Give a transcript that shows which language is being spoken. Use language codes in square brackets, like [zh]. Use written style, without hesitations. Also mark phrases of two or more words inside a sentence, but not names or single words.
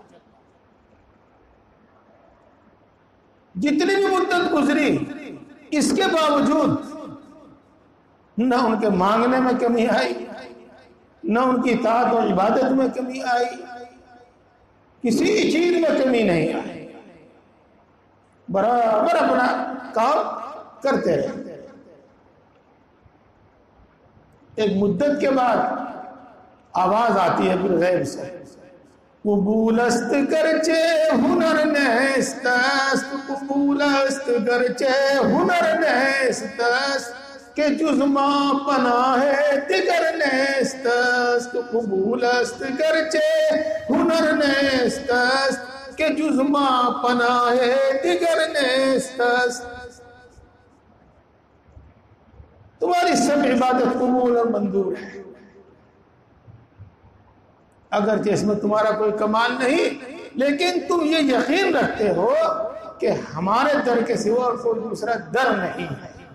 [ur] جتنی بھی مدت گزری، اس کے باوجود نہ ان کے مانگنے میں کمی آئی، نہ ان کی اطاعت اور عبادت میں کمی آئی، کسی چیز میں کمی نہیں آئی، برابر اپنا کام کرتے رہے۔ ایک مدت کے بعد آواز آتی ہے پھر غیب سے، [fa] قبول است گرچہ ہنر نیست است، قبول است گرچہ ہنر نیست است، کہ جز ما پناہ دیگر نیست است، قبول است گرچہ ہنر نیست است، کہ جز ما پناہ دیگر نیست است۔ [ur] تمہاری سب عبادت قبول اور منظور ہے، اگرچہ اس میں تمہارا کوئی کمال نہیں، لیکن تم یہ یقین رکھتے ہو کہ ہمارے در کے سوا اور کوئی دوسرا در نہیں ہے۔